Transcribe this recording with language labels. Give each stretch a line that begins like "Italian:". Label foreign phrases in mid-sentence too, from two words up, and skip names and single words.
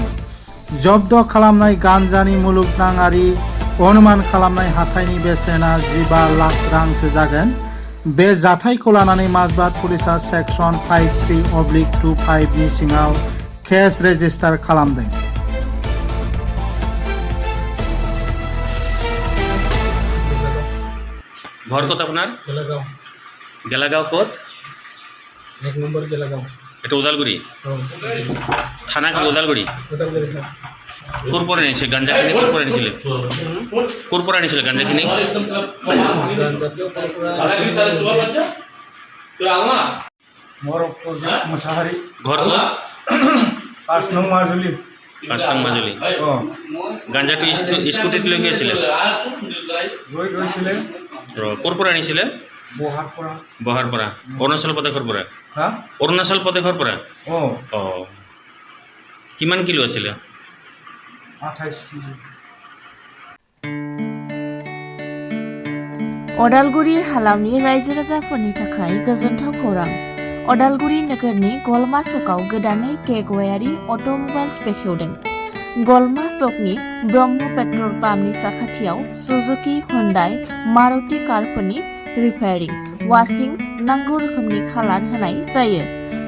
Bodo: जब्द खालामनाय गान्जानि मुलुगनाङारि अनुमान खालामनाय हाथाइनि बेसेना 15 लाख रांसो जागोन। बे जाथायखौ लानानै माजबाद पुलिसा सेक्सन 53/25 नि सिङाव केस रेजिस्टार खालामदों।
Bangla: ঘর কত আপনার? गेलागाव। गेलागाव कत? 1 নম্বর गेलागाव। এটা উদালগুড়ি? থানা কি উদালগুড়ি? उदालगुरि। কোরপরে নিয়েছে গাঞ্জা কিনে? কোরপরে নিয়েছিল? কোরপরে নিয়েছিল গাঞ্জা কিনে?
Assamese: मोर प्रदीप मोसाहारी।
Bangla: ঘর কত? 5 নং মাজুলি।
Assamese: 5 নং মাজুলি। গাঞ্জাটি স্কুটিত লৈ গিয়েছিলে? গৈছিলে।
Bangla: কোরপরে নিয়েছিলে?
Assamese: বহাৰপৰা। বহাৰপৰা। অৰুণাচল প্ৰদেশৰ পৰা? হা? অৰুণাচল প্ৰদেশৰ পৰা? অ। কিমান কিলো আছিলে? 28 কেজি।
Bodo: अदालगुरि हालामनि रायजो राजाफोरनि थाखाय गोजोनथाव खौरां। अदालगुरि नोगोरनि गलमा सकआव गोदानै केगवायारि अट'मबाइल्स बेखेवदों। गलमा सकनि ब्रह्म पेट्रल पाम्पनि साखाथियाव सुजुकी, हुन्डाई, मारुति कारफोरनि रिपेयारिं, वाशिं, नांगौ रोखोमनि खालार होनाय जायो।